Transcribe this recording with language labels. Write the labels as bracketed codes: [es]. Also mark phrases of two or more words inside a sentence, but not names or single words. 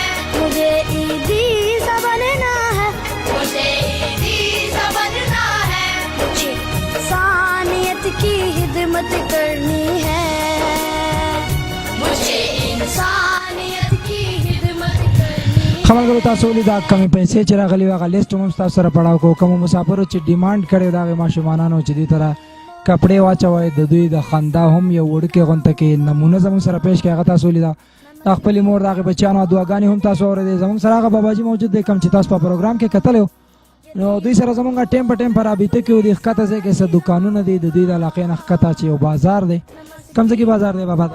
[ur] مجھے ایدھی سا بننا ہے مجھے ایدھی سا بننا ہے مجھے انسانیت کی خدمت کرنی ہے مجھے انسانیت کی خدمت کرنی ہے [ps] خملګرو تاسو ولیدا کمې پیسې چې راغلي وي هغه لیست هم ستاسو سره پړاو کوو کومو مسافرو چې ډیمانډ کړی د هغې ماشومانانو چې دوی ته کپړې واچوئ د دوی د خندا هم یو وړوکې غونته کې نمونه زموږ سره پیش کړي هغه تاسو ولیده د خپلې مور د هغې بچیانو دعاګانې هم تاسو اورېدې زموږ سره هغه باباجي موجود دی کوم چې تاسو په پروګرام کې کتلی نو دوی سره زموږ ټیم په ټیم په رابطه کې و د ښکته ځای کې څه دوکانونه دي د دوی د علاقې نه ښکته چې یو بازار دی کوم ځای کې بازار دی بابا